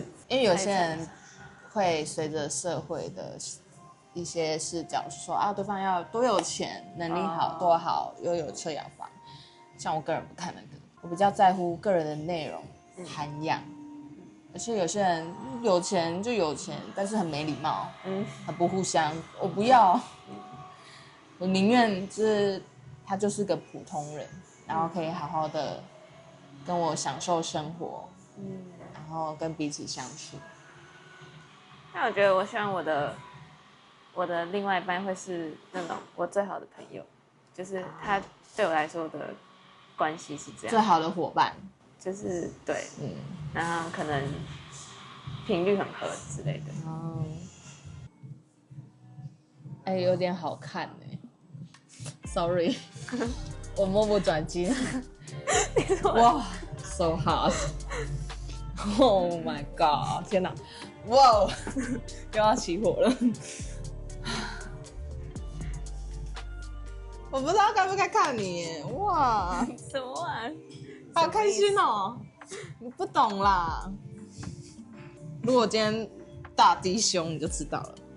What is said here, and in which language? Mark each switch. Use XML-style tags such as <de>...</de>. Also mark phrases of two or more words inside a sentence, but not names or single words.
<zh>因為有些人會隨着社會的一些視角說啊，對方要多有錢，能力好，多好，又有車有房。像我個人不看那個，我比較在乎個人的內容、涵養。而且有些人有錢就有錢，但是很沒禮貌，很不互相。我不要，我寧願就是他就是個普通人，然後可以好好的跟我享受生活，然後跟彼此相處。但我覺得，我希望我的另外一半会是那種我最好的朋友，就是他对我來說的關係是這樣，最好的夥伴，就是對，然後可能頻率很合之類的。哦，哎，有點好看哎 ，sorry， 我目不轉睛。</zh> <en>哇 ，so hot。Oh my god！</en> <zh>天哪，哇，又要起火了。我不知道該不該看你耶，哇，什麼啊？好開心哦！你不懂啦。如果今天大低胸，你就知道了。</zh>